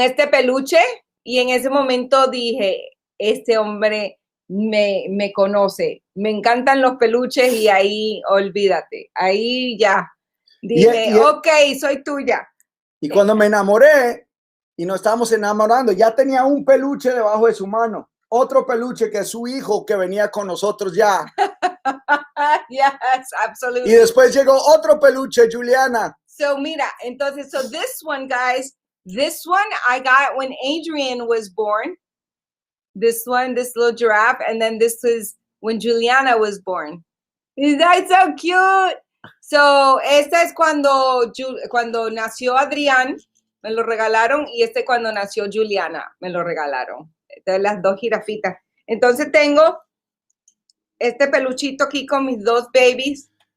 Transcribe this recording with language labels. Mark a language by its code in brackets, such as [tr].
[es] peluche, y en ese momento dije, este hombre me conoce, me encantan los peluches, y ahí olvídate, ahí ya dije, ok, soy tuya. Y cuando me enamoré y nos estábamos enamorando, ya tenía un peluche debajo de su mano. Otro peluche que es su hijo que venía con nosotros ya. [en] Yes, absolutely. [es] Y después llegó otro peluche, Juliana. [en] So [es] mira, entonces, [en] so this one, guys, this one I got when Adrian was born. This one, this little giraffe, and then this is when Juliana was born. Is that so cute? [es] So esta es cuando nació Adrián, me lo regalaron, y este cuando nació Juliana, me lo regalaron. De las dos jirafitas. Entonces tengo este peluchito aquí con mis dos babies.